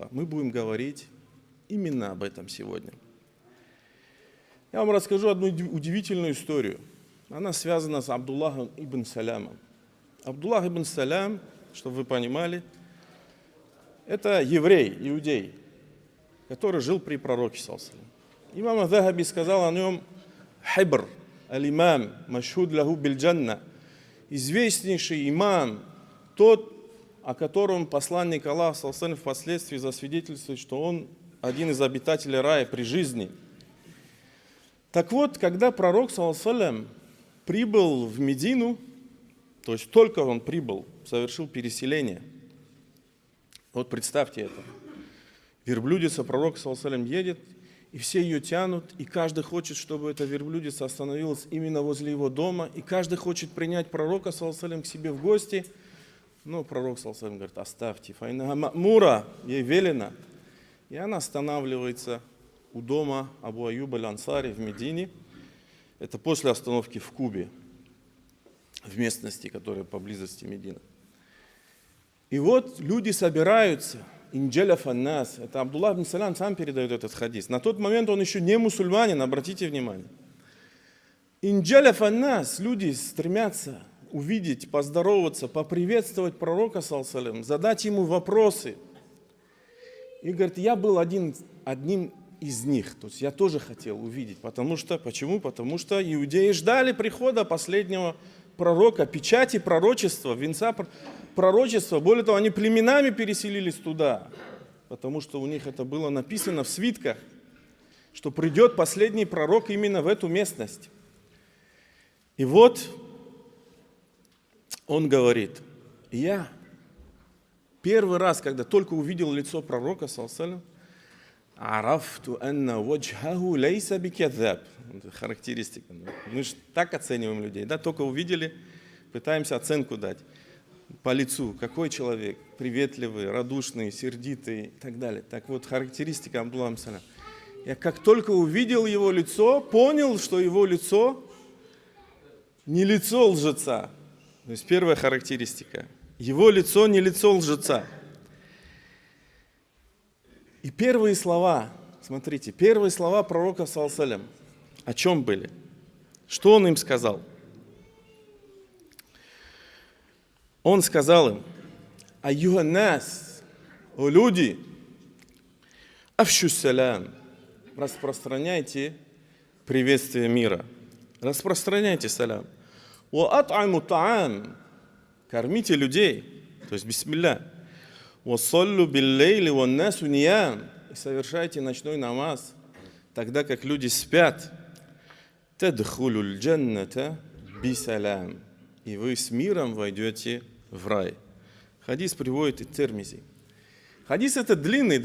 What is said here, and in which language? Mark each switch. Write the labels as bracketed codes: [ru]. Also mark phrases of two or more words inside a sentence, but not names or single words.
[ru] Мы будем говорить именно об этом сегодня. Я вам расскажу одну удивительную историю. Она связана с Абдуллахом ибн Салямом. Абдуллах ибн Салям, чтобы вы понимали, это еврей, иудей, который жил при пророке [ar] صلى الله عليه وسلم. [ru] Имам ас-Захаби сказал о нем [ar] «حبر، الإمام، مشهود له بالجنة», [ru] известнейший имам, тот, о котором посланник Аллаха [ar] صلى الله عليه وسلم [ru] впоследствии засвидетельствует, что он один из обитателей рая при жизни. Так вот, когда пророк [ar] صلى الله عليه وسلم [ru] прибыл в Медину, то есть только он прибыл, совершил переселение. Вот представьте это. Верблюдица пророка [ar] صلى الله عليه وسلم [ru] едет, и все ее тянут, и каждый хочет, чтобы эта верблюдица остановилась именно возле его дома, и каждый хочет принять пророка [ar] صلى الله عليه وسلم [ru] к себе в гости. Но пророк [ar] صلى الله عليه وسلم [ru] говорит: оставьте, [ar] فإنها مأمورة, [ru] ей велено. И она останавливается у дома Абу Аюба аль-Ансари в Медине. Это после остановки в Кубе, в местности, которая поблизости Медины. И вот люди собираются, [ar] انجفل الناس. [ru] Это Абдуллах ибн Салям сам передает этот хадис. На тот момент он еще не мусульманин, обратите внимание. [ar] انجفل الناس, [ru] люди стремятся увидеть, поздороваться, поприветствовать пророка, [ar] صلى الله عليه وسلم, [ru] задать ему вопросы. И говорит, я был одним из них, то есть я тоже хотел увидеть. Почему? Потому что иудеи ждали прихода последнего пророка, печати пророчества, венца пророчества. Более того, они племенами переселились туда, потому что у них это было написано в свитках, что придет последний пророк именно в эту местность. И вот он говорит, я первый раз, когда только увидел лицо пророка, [ar] صلى الله عليه وسلم، عرفت أن وجهه ليس بكذاب. [ru] Характеристика. Мы же так оцениваем людей, да? Только увидели, пытаемся оценку дать по лицу. Какой человек? Приветливый, радушный, сердитый и так далее. Так вот, характеристика Абдуллаха ибн Салям. Я как только увидел его лицо, понял, что его лицо не лицо лжеца. То есть первая характеристика. Его лицо не лицо лжеца. И первые слова, смотрите, первые слова пророка [ar] صلى الله عليه وسلم, [ru] о чем были? Что он им сказал? Он сказал им: «Аюханнас, о люди, [ar] أفشوا السلام, [ru] распространяйте приветствие мира, распространяйте салям. [ar] وأطعموا الطعام, [ru] кормите людей, то есть бисмилля. [ar] وصلوا بالليل والناس نيام, [ru] и совершайте ночной намаз, тогда как люди спят. [ar] تدخلوا الجنة بسلام, [ru] и вы с миром войдете в рай». Хадис приводит Ат-Тирмизи. Хадис этот длинный.